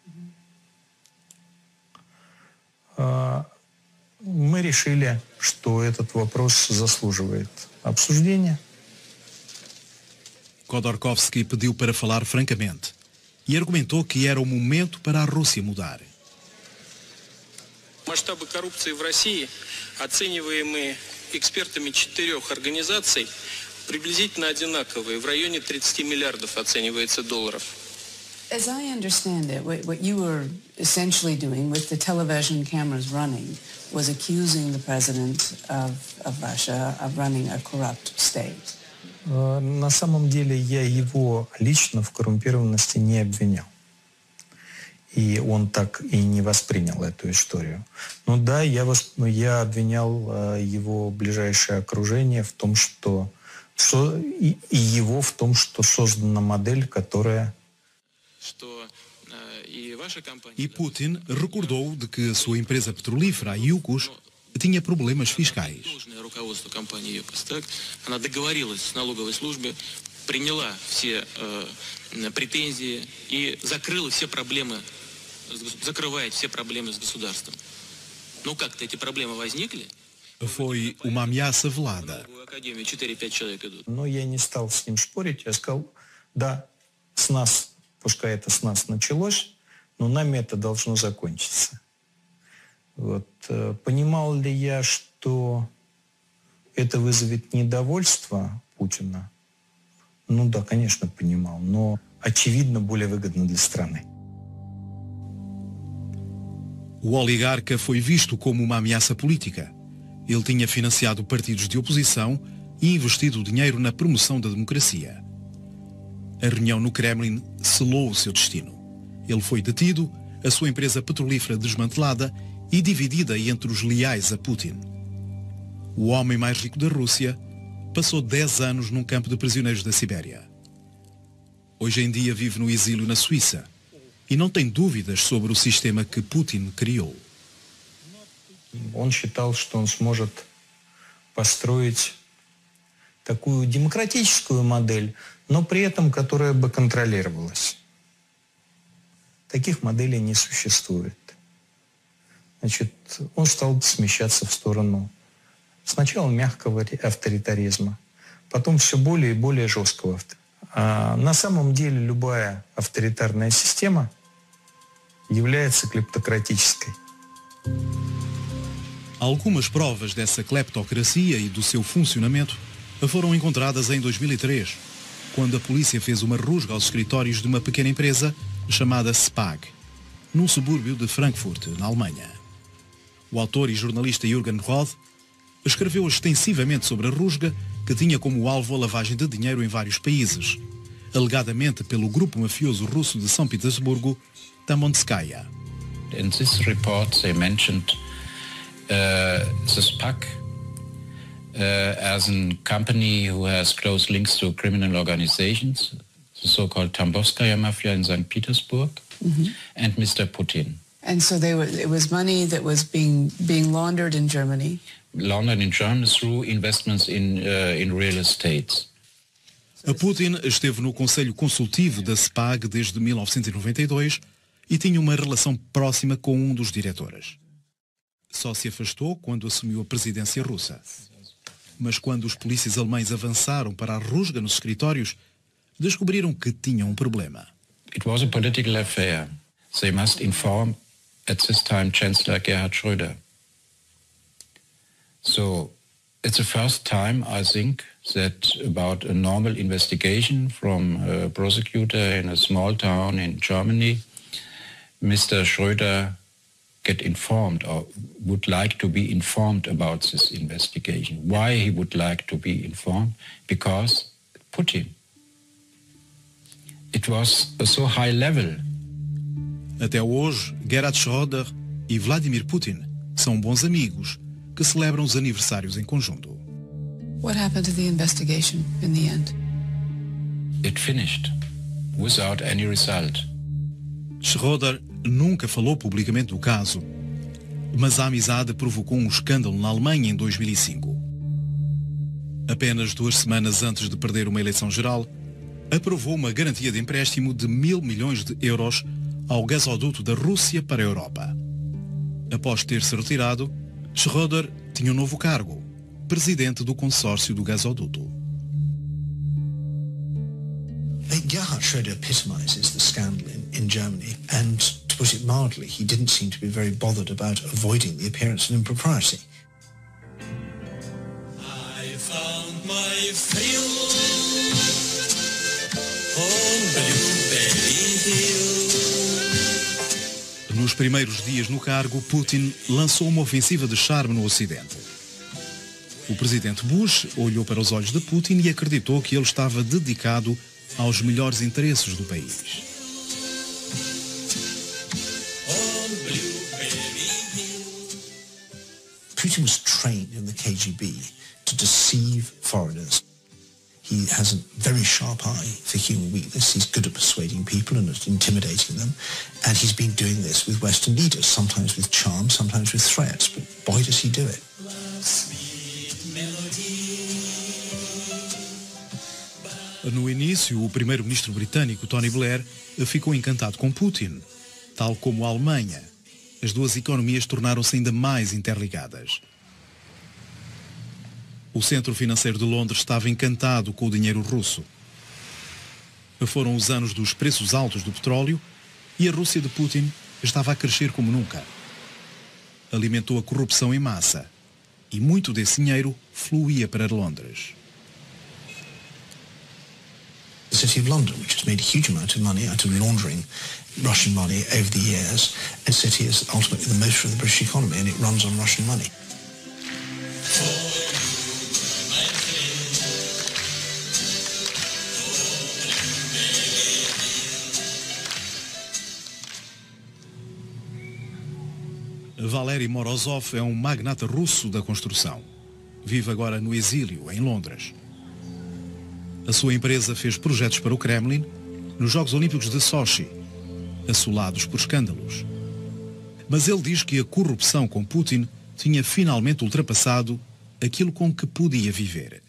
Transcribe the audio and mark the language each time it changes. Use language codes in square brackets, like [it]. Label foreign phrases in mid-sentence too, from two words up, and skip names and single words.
[ru] Мы решили, что этот вопрос заслуживает обсуждения. [pt] Khodorkovsky pediu para falar francamente e argumentou que era o momento para a Rússia mudar. [ru] Масштабы коррупции в России, оцениваемые экспертами 4 организаций, приблизительно одинаковые. В районе 30 миллиардов оценивается долларов. [en] As I understand it, what you were essentially doing with the television cameras running was accusing the president of Russia of running a corrupt state. [ru] На самом деле я его лично в коррумпированности не обвинял. И он так и не воспринял эту историю. Но да, я обвинял его ближайшее окружение в том, что и его в том, что создана модель, которая... [pt] E Putin recordou de que a sua empresa petrolífera, a Yukos, tinha problemas fiscais. [ru] Руководство компании ЮКОС, так? Она договорилась с налоговой службой, приняла все претензии и закрыла все проблемы, закрывает все проблемы с государством. Ну как-то эти проблемы возникли. [pt] Foi uma ameaça velada. [ru] Но я не стал с ним спорить. Я сказал, да, с нас, пускай это с нас началось, но нами это должно закончиться. Вот. Понимал ли я, что это вызовет недовольство Путина? Ну да, конечно, понимал, но очевидно более выгодно для страны. [pt] O oligarca foi visto como uma ameaça política. Ele tinha financiado partidos de oposição e investido dinheiro na promoção da democracia. A reunião no Kremlin selou o seu destino. Ele foi detido, a sua empresa petrolífera desmantelada e dividida entre os leais a Putin. O homem mais rico da Rússia passou 10 anos num campo de prisioneiros da Sibéria. Hoje em dia vive no exílio na Suíça e não tem dúvidas sobre o sistema que Putin criou. [ru] Он считал, что он сможет построить такую демократическую модель, но при этом которая бы контролировалась. Таких моделей не существует. Значит, он стал смещаться в сторону сначала мягкого авторитаризма, потом все более и более жесткого. А на самом деле любая авторитарная система является клептократической. [pt] Algumas provas dessa cleptocracia e do seu funcionamento foram encontradas em 2003, quando a polícia fez uma rusga aos escritórios de uma pequena empresa chamada SPAG, num subúrbio de Frankfurt, na Alemanha. O autor e jornalista Jürgen Roth escreveu extensivamente sobre a rusga, que tinha como alvo a lavagem de dinheiro em vários países, alegadamente pelo grupo mafioso russo de São Petersburgo, Tamonskaya. [en] In this report they mentioned the SPAC as a company who has close links to criminal organizations, the so-called Tambovskaya Mafia in St. Petersburg, and Mr. Putin. And so it was money that was being laundered in Germany. Laundered in Germany through investments in real estate. [pt] A Putin esteve no Conselho Consultivo da SPAG desde 1992 e tinha uma relação próxima com um dos diretores. Só se afastou quando assumiu a presidência russa. Mas quando os polícias alemães avançaram para a rusga nos escritórios, descobriram que tinham um problema. [en] It was a political affair. They must inform at this time Chancellor Gerhard Schröder. So it's the first time, I think, that about a normal investigation from a prosecutor in a small town in Germany, Mr. Schröder get informed or would like to be informed about this investigation. Why he would like to be informed? Because Putin. It was a so high level. [pt] Até hoje, Gerhard Schröder e Vladimir Putin são bons amigos que celebram os aniversários em conjunto. [en] What happened to the investigation in the end? It finished without any result. [pt] Schröder nunca falou publicamente do caso, mas a amizade provocou um escândalo na Alemanha em 2005. Apenas 2 semanas antes de perder uma eleição geral, aprovou uma garantia de empréstimo de 1.000 milhões de euros ao gasoduto da Rússia para a Europa. Após ter-se retirado, Schröder tinha um novo cargo, presidente do consórcio do gasoduto. [en] Gerhard Schröder epitomizes the scandal in Germany, and to put it mildly, he didn't seem to be very bothered about avoiding the appearance of impropriety. I found my [pt] Nos primeiros dias no cargo, Putin lançou uma ofensiva de charme no Ocidente. O presidente Bush olhou para os olhos de Putin e acreditou que ele estava dedicado aos melhores interesses do país. [en] Putin was trained in the KGB to deceive foreigners. He has a very sharp eye for human weakness. He's good at persuading people and at intimidating them. And he's been doing this with Western leaders, sometimes with charm, sometimes with threats. But boy, does he do it. [pt] No início, o primeiro-ministro britânico Tony Blair ficou encantado com Putin, tal como a Alemanha. As duas economias tornaram-se ainda mais interligadas. O centro financeiro de Londres estava encantado com o dinheiro russo. Foram os anos dos preços altos do petróleo e a Rússia de Putin estava a crescer como nunca. Alimentou a corrupção em massa e muito desse dinheiro fluía para Londres. [en] The City of London, which has made a huge amount of money out of laundering Russian money over the years, and the city is ultimately the motor of the British economy, and it runs on Russian money. [pt] Valery Morozov é um magnata russo da construção. Vive agora no exílio, em Londres. A sua empresa fez projetos para o Kremlin nos Jogos Olímpicos de Sochi, assolados por escândalos. Mas ele diz que a corrupção com Putin tinha finalmente ultrapassado aquilo com que podia viver.